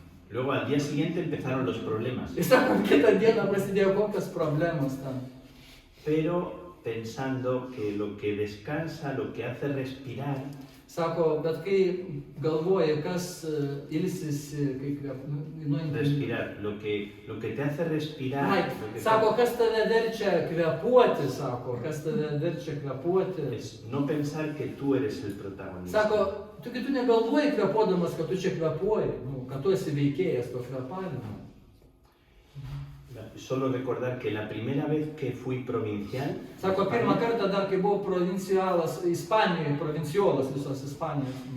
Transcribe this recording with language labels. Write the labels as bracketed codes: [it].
[es] Luego al día siguiente empezaron los problemas, [lt] Ir sako, kitą dieną prasidėjo kokios problemos ten. [es] pero pensando que lo que descansa, lo que hace respirar, [lt] Sako, bet kai galvoji, kas ilsisi, kai [es] respirar, lo que te hace respirar, [lt] Ai, [es] lo que [lt] sako, kas tave verčia kvėpuoti, sako, kas tave verčia kvėpuoti. [es] es no pensar que tú eres el protagonista. [lt] Sako, tu negalvoji kvėpuodamas, kad tu čia kvėpuoji, kad tu esi veikėjas to kvėpavimo. [es] Solo recordar que la primera vez que fui provincial, [lt] Sako, pirmą kartą dar, kai buvau provincialas, Ispanijoje, provinciolas visos Ispanijos.